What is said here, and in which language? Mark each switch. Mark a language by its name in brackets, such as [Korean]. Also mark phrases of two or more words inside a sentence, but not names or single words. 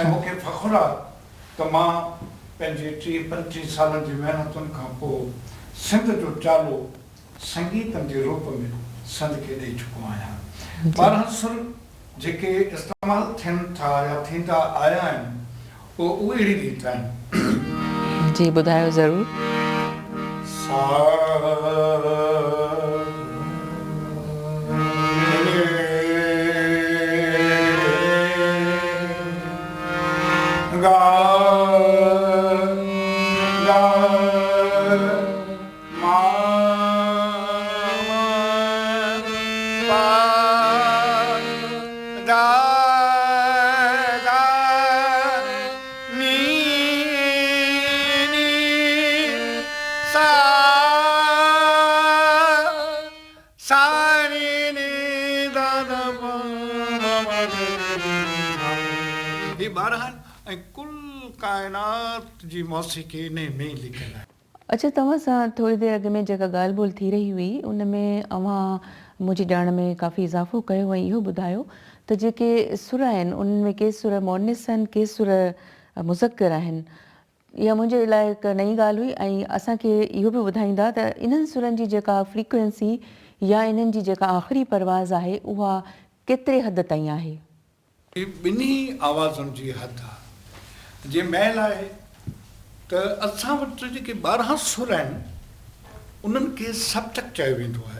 [Sindhi] मूंखे फ़ख़ुरु आहे त मां पंहिंजे 30-35 सालनि जी महिनतुनि खां पोइ सिंध जो चालो संगीतनि जे रूप में सिंध खे ॾेई चुको आहियां। 12 सुर जेके इस्तेमालु थियनि था या थींदा आया आहिनि उहे अहिड़ी रीति आहिनि। जी ॿुधायो ज़रूरु। सा गा गा मा पा दा दा नी नी सा सा नी नी दा दा पा ये 12 ऐं कुल काइनात जी मौसीक़ी इन में लिखियलु आहे। अच्छा तव्हां सां थोरी देरि अॻु में जेका ॻाल्हि ॿोल्हि थी रही हुई उन में अव्हां मुंहिंजी ॼाण में काफ़ी इज़ाफ़ो कयो ऐं इहो ॿुधायो त जेके सुर आहिनि उन्हनि में के सुर मुअनिस आहिनि के सुर मुज़क्कर आहिनि। इहा मुंहिंजे लाइ हिकु नई ॻाल्हि हुई ऐं असांखे इहो बि ॿुधाईंदा त इन्हनि सुरनि जी जेका फ्रीक्वेंसी या इन्हनि जी जेका आख़िरी परवाज़ आहे उहा केतिरे हद ताईं आहे? ॿिन्ही आवाज़ुनि जी हद आहे। जे महिल आहे त असां वटि जेके 12 सुर आहिनि उन्हनि खे सप्तक चयो वेंदो आहे।